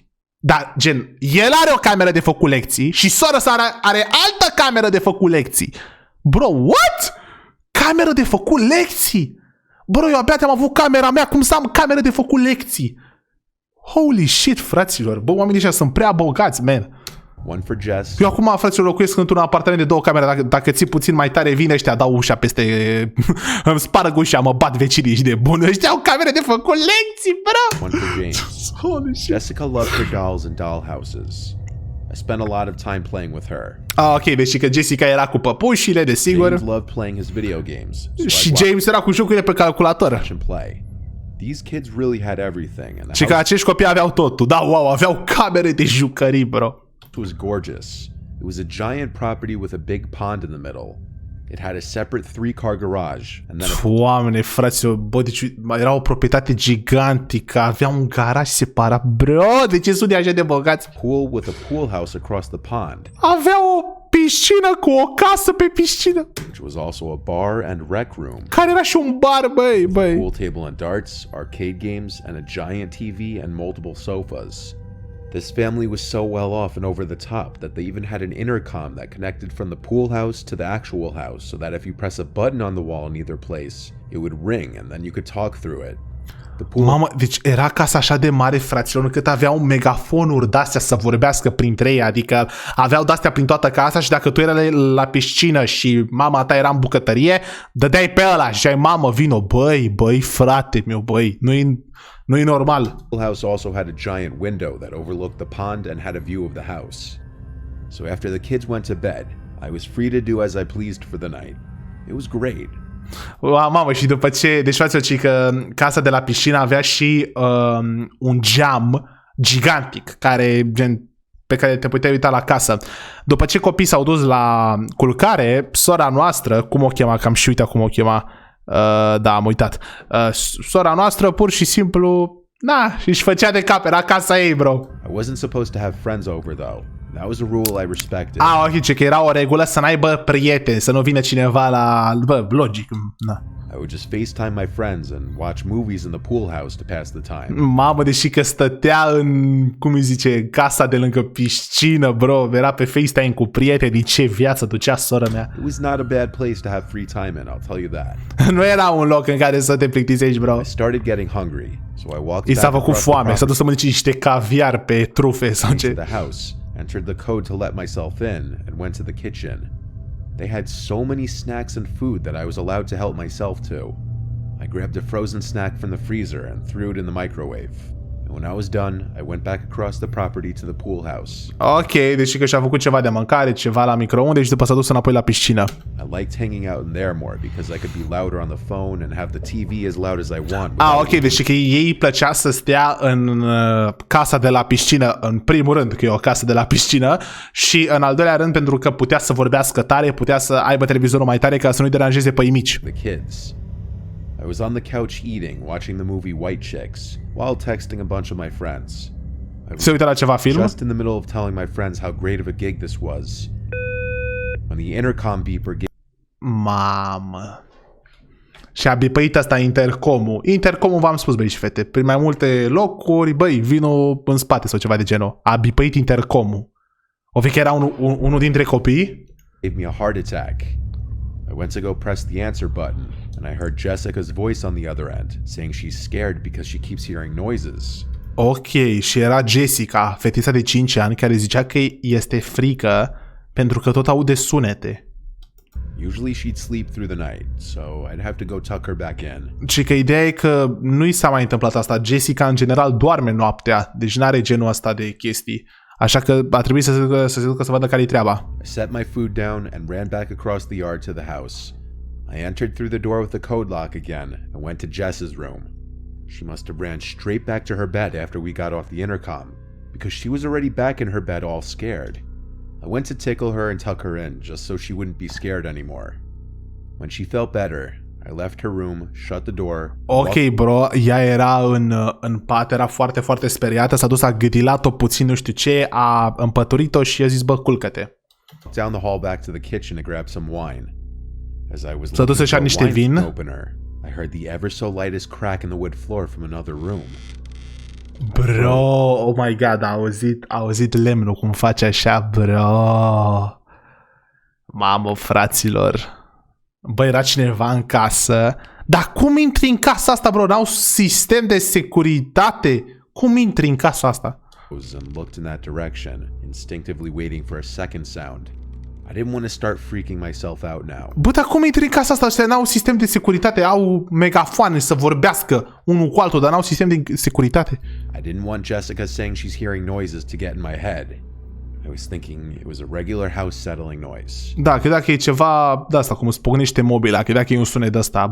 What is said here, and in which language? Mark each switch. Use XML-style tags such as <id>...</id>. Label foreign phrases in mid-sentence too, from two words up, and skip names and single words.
<ro>Da, gen, el are o cameră de făcut lecții și sora sa are altă cameră de făcut lecții.</ro> <en>Bro, what?</en> <ro>Cameră de făcut lecții? Bro, eu abia am avut camera mea, cum să am cameră de făcut lecții?</ro> <en>Holy shit, fraților.</en> <ro>Bă, oamenii ăștia sunt prea bogați, man.</ro> <en>One for Jess. Eu acum, fraților, locuiesc într-un apartament de 2 camere. Dacă ții puțin mai tare, vine ăștia, dau ușa peste... îmi sparg ușa, mă bat vecinii și de bun. Ăștia au camere de făcut lecții, bro! One for James. Holy shit. Jessica loved her dolls and doll houses. I spent a lot of time playing with her.</en> <ro>Ah, ok, deci că Jessica era cu păpușile, desigur.</ro> <en>James loved playing his video games.</en> <ro>Și James era cu jocurile pe calculator.</ro> <en>These kids really had everything.</en> <ro>Și că acești copii aveau totul. Da, wow, aveau camere de jucării, bro.</ro> <en>It was gorgeous. It was a giant property with a big pond in the middle. It had a separate 3-car garage and then</en> <ro>Oameni, fraților, bă, deci era o proprietate gigantică, avea un garaj separat. Bro, de ce sunt așa de bogați?</ro> <en>Pool with a pool house across the pond.</en> <ro>Avea o piscină cu o casă pe piscină.</ro> <en>Which was also a bar and rec room.</en> <ro>Care era și un bar, băi.</ro> <en>Pool table and darts, arcade games and a giant TV and multiple sofas. This family was so well off and over the top that they even had an intercom that connected from the pool house to the actual house, so that if you press a button on the wall in either place, it would ring and then you could talk through it.</en> <ro>Mamă, deci era casa așa de mare, fraților, încât aveau megafonuri de-astea să vorbească printre ei, adică aveau de-astea prin toată casa și dacă tu erai la piscină și mama ta era în bucătărie, dădeai pe ăla și ai, mamă, vino, băi, frate meu, băi, nu-i normal.</ro> <en>The pool house also had a giant window that overlooked the pond and had a view of the house. So after the kids went to bed, I was free to do as I pleased for the night. It was great.</en> <ro>Mamă, și după ce... Deci, față că casa de la piscină avea și un geam gigantic pe care te puteai uita la casă. După ce copiii s-au dus la culcare, sora noastră, cum o chema, că am și uitat cum o chema, da, am uitat, sora noastră pur și simplu, își făcea de cap, era casa ei, bro.</ro> <en>I wasn't supposed to have friends over, though. That was a rule I respected.</en> <ro>Ok, că era o regulă să n-aibă prieteni, să nu vină cineva la... Bă, logic, na.</ro> <en>I would just FaceTime my friends and watch movies in the pool house to pass the time.</en> <ro>Mamă, deși că stătea în, cum îi zice, casa de lângă piscină, bro, era pe FaceTime cu prieteni, ce viață ducea sora mea.</ro> <en>It was not a bad place to have free time in, I'll tell you that.</en> <ro>Nu era un loc în care să te plictisești, bro.</ro> <en>I started getting hungry, so I walked</en> <ro>I s-a</ro> <en>back</en> <ro>făcut</ro> <en>across the</en> <ro>foame, s-a dus să</ro> <en>property</en> <ro>mănânce niște caviar pe trufe sau</ro> <en>to</en> <ro>ce.</ro> <en>the house, entered the code to let myself in, and went to the kitchen. They had so many snacks and food that I was allowed to help myself to. I grabbed a frozen snack from the freezer and threw it in the microwave. And when I was done, I went back across the property to the pool house.</en> <ro>Ok, deci că și-a făcut ceva de mâncare, ceva la microunde și după s-a dus înapoi la piscină.</ro> <en>I liked hanging out in there more because I could be louder on the phone and have the TV as loud as I want.</en> <ro>Ok, deci că ei plăcea să stea în casa de la piscină, în primul rând, că e o casă de la piscină, și în al doilea rând pentru că putea să vorbească tare, putea să aibă televizorul mai tare ca să nu-i deranjeze pe ei mici.</ro> <en>The kids. I was on the couch eating, watching the movie White Chicks, while texting a bunch of my friends.</en> <ro>Se uită la ceva film?</ro> <en>Just in the middle of telling my friends how great of a gig this was, when the intercom beeper gave...</en> <ro>Mamă. Și a bipăit asta intercomul. Intercomul v-am spus, băi și fete, prin mai multe locuri, băi, vino în spate sau ceva de genul. A bipăit intercomul. O fi că era unul dintre copii?</ro> <en>Gave me a heart attack. I went to go press the answer button, and I heard Jessica's voice on the other end, saying she's scared because she keeps hearing noises.</en> <ro>Ok, și era Jessica, fetița de 5 ani, care zicea că este frică pentru că tot aude sunete.</ro> <en>Usually she'd sleep through the night, so I'd have to go tuck her back in.</en> <ro>Și că ideea e că nu i s-a mai întâmplat asta. Jessica, în general, doarme noaptea, deci n-are genul ăsta de chestii. Așa că a trebuit să se ducă să vadă care-i treaba.</ro> <en>I set my food down and ran back across the yard to the house. I entered through the door with the code lock again and went to Jess's room. She must have ran straight back to her bed after we got off the intercom, because she was already back in her bed all scared. I went to tickle her and tuck her in, just so she wouldn't be scared anymore. When she felt better, I left her room, shut the door.</en> <ro>Ok, bro, ea era în pat, era foarte, foarte speriată, s-a dus, a gâdilat-o puțin, nu știu ce, a împăturit-o și i-a zis, bă, culcă-te.</ro> <en>Down the hall back to the kitchen to grab some wine. As I was</en> <ro>S-a dus să-și ia niște vin.</ro> <en>opener, I heard the ever so lightest crack in the wood floor from another room.</en> <ro>Bro,</ro> <en>oh my god,</en> <ro>a auzit lemnul cum face așa, bro. Mamă, fraților. Bă, era cineva în casă. Dar cum intri în casa asta, bro? N-au sistem de securitate. Cum intri în casa asta?</ro> <en>And looked in that direction, instinctively waiting for a second sound. I didn't want to start freaking myself out now.</en> <ro>Bă, dar cum intri în casa asta? Ăștia n-au sistem de securitate. Au megafoane să vorbească unul cu altul, dar n-au sistem de securitate.</ro> <en>I didn't want Jessica saying she's hearing noises to get in my head. I was thinking it was a regular house settling noise.</en> <ro>Da, cred că e ceva de asta, cum îți pocnește mobila, cred că e un sunet de ăsta.</ro>